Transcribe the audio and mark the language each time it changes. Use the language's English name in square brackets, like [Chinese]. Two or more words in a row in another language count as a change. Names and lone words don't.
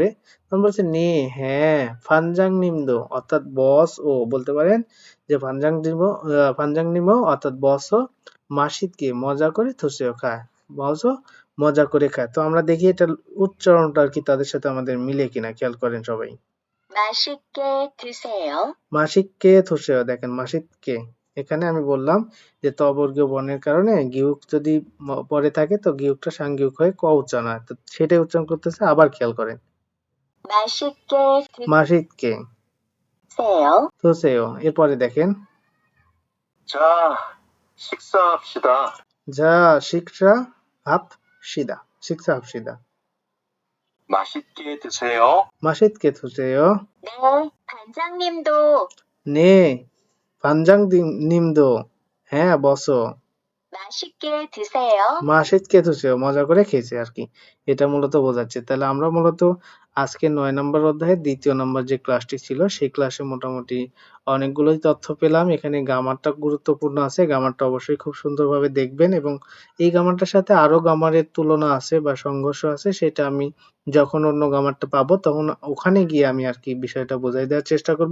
[Bangla] তখন বলছে নে হ্যাঁ [Korean] 반장님도, [Bangla] অর্থাৎ বস ও বলতে পারেন যে [Korean] 반장님도 [Bangla] অর্থাৎ বসও মাসিদকে মজা করে থুসেও খায়, বসও মজা করে খায়। তো আমরা দেখি এটা উচ্চারণটা আর কি তাদের সাথে আমাদের মিলে কিনা, খেয়াল করেন সবাই। [Korean] 맛있게 드세요. 맛있게 드세요, [Bangla] দেখেন মাসিদকে, এখানে আমি বললাম যে ত বর্গীয় বর্ণের কারণে গিউক যদি পরে থাকে তো গিউকটা সাংগিউক হয়ে ক উচ্চারণ হয়, তো সেটাই উচ্চারণ করতেছে, আবার খেয়াল করেন [Korean] 맛있게 মাসিদকে 드세요. [Bangla] থুসেও। এরপরে দেখেন [Korean] 자, 식사합시다. 자, 식사합시다. 맛있게 드세요. 맛있게 드세요. 네, 반장님도 네, 반장님도 [Bangla] হ্যাঁ বসো [Korean] 맛있게 드세요. 맛있게 드세요 [Bangla] মজা করে খেয়েছে আর কি, এটা মূলত বোঝাচ্ছে। তাহলে আমরা মূলত আজকে 9 নম্বর অধ্যায়ের দ্বিতীয় নম্বর যে ক্লাসটি ছিল সেই ক্লাসে মোটামুটি অনেকগুলোই তথ্য পেলাম। এখানে গ্রামারটা গুরুত্বপূর্ণ আছে, গ্রামারটা অবশ্যই খুব সুন্দরভাবে দেখবেন এবং এই গ্রামারটার সাথে আরো গ্রামারের তুলনা আছে বা সংঘর্ষ আছে, সেটা আমি যখন অন্য গ্রামারটা পাবো তখন ওখানে গিয়ে আমি আর কি বিষয়টা বোঝাই দেওয়ার চেষ্টা করব।